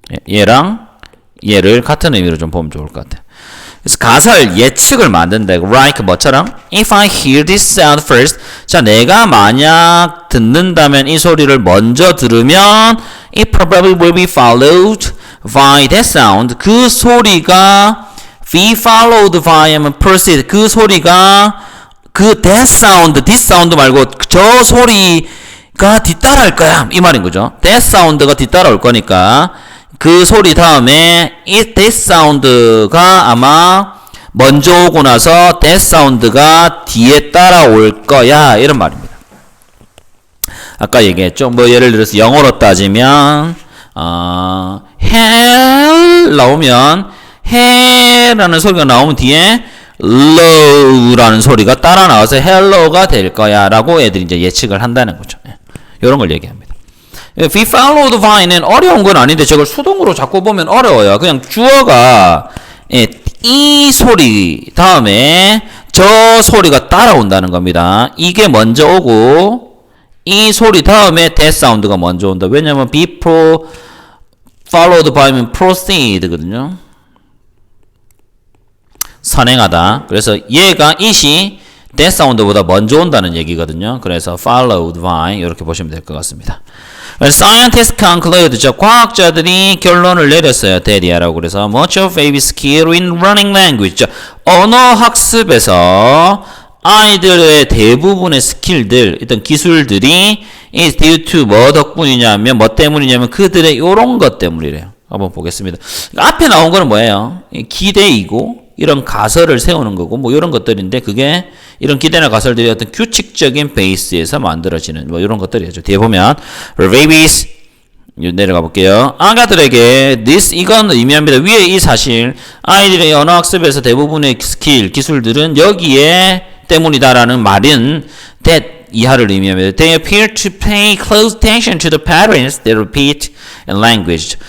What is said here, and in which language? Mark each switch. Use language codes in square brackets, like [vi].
[ko] 얘랑 얘를 같은 의미로 좀 보면 좋을 것 같아요. 그래서 가설, 예측을 만든다. Like 뭐처럼? [en] If I hear this sound first. [ko] 자, 내가 만약 듣는다면 이 소리를 먼저 들으면 [en] it probably will be followed by that sound. [ko] 그 소리가 [en] be followed by [ko] 하면 proceed. 그 소리가 그 [en] that sound, this sound [ko] 말고 저 소리가 뒤따라할 거야. 이 말인 거죠. that sound가 뒤따라올 거니까 그 소리 다음에 this sound가 아마 먼저 오고 나서 that sound가 뒤에 따라올 거야 이런 말입니다. 아까 얘기했죠. 뭐 예를 들어서 영어로 따지면 hell 나오면 hell라는 소리가 나오면 뒤에 low라는 소리가 따라 나와서 hello가 될 거야 라고 애들이 이제 예측을 한다는 거죠. 이런 걸 얘기합니다. be followed by는 어려운 건 아닌데 저걸 수동으로 자꾸 보면 어려워요. 그냥 주어가 이 소리 다음에 저 소리가 따라온다는 겁니다. 이게 먼저 오고 이 소리 다음에 that sound가 먼저 온다. 왜냐면 be followed by면 proceed거든요. 선행하다. 그래서 얘가 it이 that sound보다 먼저 온다는 얘기거든요. 그래서 followed by 이렇게 보시면 될 것 같습니다. [en] Scientists conclude. [ko] 과학자들이 결론을 내렸어요. 대리하라고. [en] 그래서 much of baby's skill in learning language. [ko] 언어 학습에서 아이들의 대부분의 스킬들, 어떤 기술들이 [en] is due to [ko] 뭐 덕분이냐면 뭐 때문이냐면 그들의 요런 것 때문이래요. 한번 보겠습니다. 앞에 나온 거는 뭐예요? 기대이고 이런 가설을 세우는 거고 뭐 이런 것들인데 그게 이런 기대나 가설들이 어떤 규칙적인 베이스에서 만들어지는 뭐 이런 것들이죠. 뒤에 보면 babies 내려가 볼게요. 아가들에게 이건 의미합니다. 위에 이 사실 아이들의 언어 학습에서 대부분의 기술들은 여기에 때문이다라는 말은 that 이하를 의미합니다. [en] They appear to pay close attention to the patterns they repeat in language.